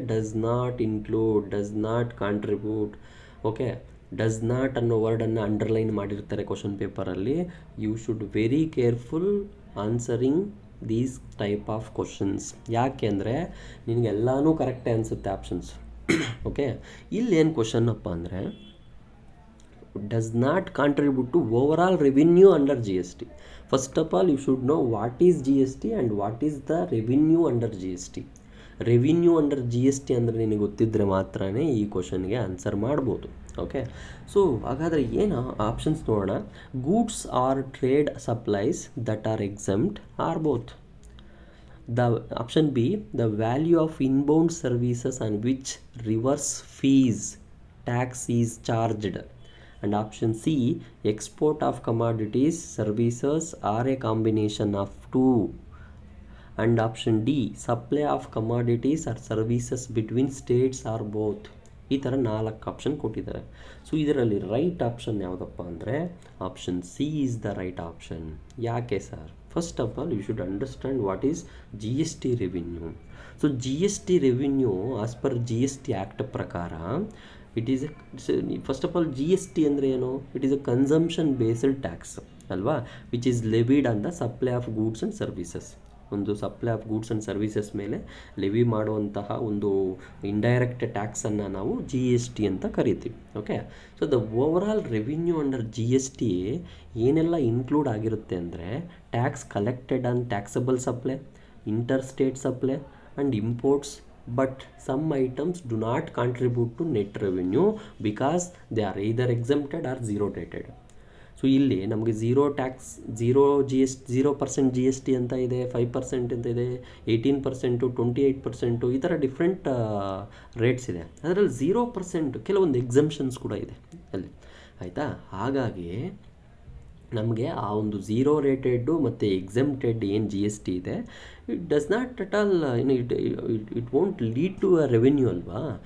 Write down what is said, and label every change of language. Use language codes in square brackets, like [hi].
[en] Does not include, does not contribute. Okay, does not [kn] ಅನ್ನೋ ವರ್ಡನ್ನು underline ಮಾಡಿರ್ತಾರೆ question ಪೇಪರಲ್ಲಿ. [en] You should very careful answering these type of questions. [kn] ಯಾಕೆ ಅಂದರೆ ನಿನಗೆಲ್ಲನೂ ಕರೆಕ್ಟೇ ಅನಿಸುತ್ತೆ options. Okay, ಇಲ್ಲೇನು question ಅಪ್ಪ ಅಂದರೆ [en] does not contribute to overall revenue under GST. First of all, you should know what is GST and what is the revenue under GST. [kn] Revenue under GST ಅಂದರೆ ನಿನಗೆ ಗೊತ್ತಿದ್ದರೆ ಮಾತ್ರನೇ ಈ ಕ್ವಶನ್ಗೆ ಆನ್ಸರ್ ಮಾಡ್ಬೋದು. ಓಕೆ, ಸೊ ಹಾಗಾದರೆ ಏನು ಆಪ್ಷನ್ಸ್ ನೋಡೋಣ. [en] Goods are trade supplies that are exempt or both. The option B, the value of inbound services on which reverse fees tax is charged. And option C, export of commodities, services or a combination of two. And option D, supply of commodities or services between states or both. [kn] ಈ ಥರ 4 option ಕೊಟ್ಟಿದ್ದಾರೆ. So ಇದರಲ್ಲಿ right option ಯಾವುದಪ್ಪ ಅಂದರೆ [en] Option C is the right option. [kn] ಯಾಕೆ sir? [en] First of all you should understand what is GST revenue. So GST revenue as per GST act ಪ್ರಕಾರ it is first of all GST [kn] ಅಂದರೆ ಏನು? [en] It is a consumption based tax ಅಲ್ವಾ, which is levied on the supply of goods and services. [kn] ಒಂದು supply of goods and services ಮೇಲೆ levy ಮಾಡುವಂತಹ ಒಂದು indirect ಟ್ಯಾಕ್ಸನ್ನು ನಾವು GST ಅಂತ ಕರಿತೀವಿ. Okay, so the overall revenue under GST ಏನೆಲ್ಲ include ಆಗಿರುತ್ತೆ ಅಂದರೆ [en] Tax collected on taxable supply, interstate supply and imports. But some items do not contribute to net revenue because they are either exempted or zero rated. [kn] So ಇಲ್ಲಿ ನಮಗೆ zero tax, 0% GST ಅಂತ ಇದೆ, 5% ಅಂತ ಇದೆ, 18%, 28%, ಈ ಥರ different rates ಇದೆ. ಅದರಲ್ಲಿ 0% ಕೆಲವೊಂದು ಎಕ್ಸಮ್ಷನ್ಸ್ ಕೂಡ ಇದೆ ಅಲ್ಲಿ, ಆಯಿತಾ. ಹಾಗಾಗಿ ನಮಗೆ ಆ ಒಂದು ಝೀರೋ ರೇಟೆಡ್ಡು ಮತ್ತು ಎಕ್ಸಮ್ಟೆಡ್ ಏನು GST ಇದೆ, [en] it does not at all it won't lead to a revenue [kn] ಅಲ್ವಾ.